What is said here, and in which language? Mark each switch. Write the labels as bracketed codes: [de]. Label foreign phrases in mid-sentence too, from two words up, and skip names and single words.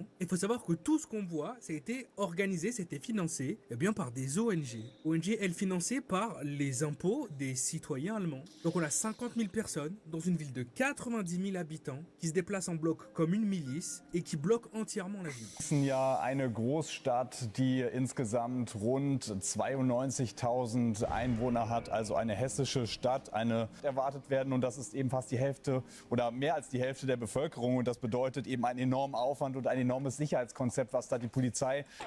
[fr] Il faut savoir que tout ce qu'on voit, ça a été organisé, c'était financé par des ONG. ONG, elles financées par les impôts des citoyens allemands. Donc on a 50 000 personnes dans une ville de 90 000 habitants qui se déplacent en bloc comme une milice et qui bloquent entièrement la ville. [de] Ja, eine Großstadt, die insgesamt rund 92.000 Einwohner hat, also eine hessische Stadt, eine erwartet werden, und das ist eben fast die Hälfte oder mehr als die Hälfte der Bevölkerung, und das bedeutet eben einen enormen Aufwand und ein enormes Sicherheitskonzept, was da die Polizei